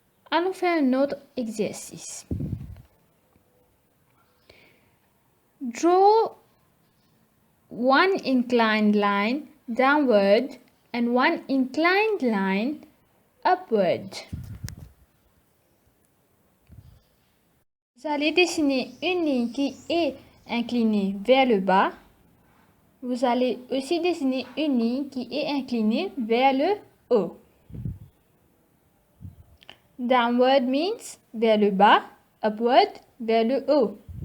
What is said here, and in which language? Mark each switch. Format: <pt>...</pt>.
<fr>allons faire un autre exercice.</fr> <en>Draw one inclined line downward and one inclined line upward.</en> <fr>Vous allez dessiner une ligne qui est inclinée vers le bas. Vous allez aussi dessiner une ligne qui est inclinée vers le haut. Downward means vers le bas, upward vers le haut.</fr>